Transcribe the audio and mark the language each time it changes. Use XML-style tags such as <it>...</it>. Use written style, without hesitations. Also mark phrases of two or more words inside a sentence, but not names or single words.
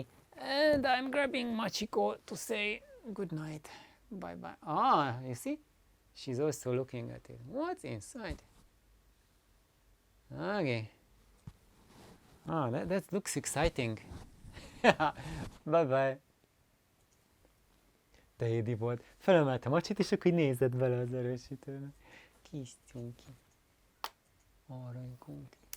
<en>And I'm grabbing Machiko to say good night. Bye bye. Ah, you see? She's also looking at it. What's inside? Okay. Oh, that looks exciting. Bye bye.</en> <hu>De édi volt. Felemeltem a csit, és akkor nézett bele az erősítőbe. Kis cunki. Aranykunki.</hu>